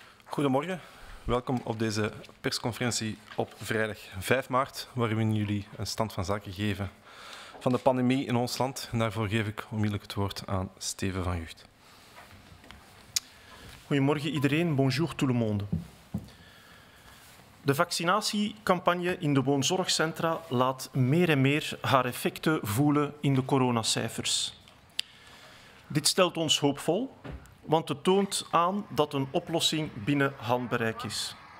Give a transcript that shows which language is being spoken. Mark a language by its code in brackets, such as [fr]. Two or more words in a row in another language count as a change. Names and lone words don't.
[nl] Goedemorgen, welkom op deze persconferentie op vrijdag 5 maart, waarin we jullie een stand van zaken geven van de pandemie in ons land. En daarvoor geef ik onmiddellijk het woord aan Steven van Gucht. Goedemorgen iedereen, [fr] bonjour tout le monde. [nl] De vaccinatiecampagne in de woonzorgcentra laat meer en meer haar effecten voelen in de coronacijfers. Dit stelt ons hoopvol, want het toont aan dat een oplossing binnen handbereik is.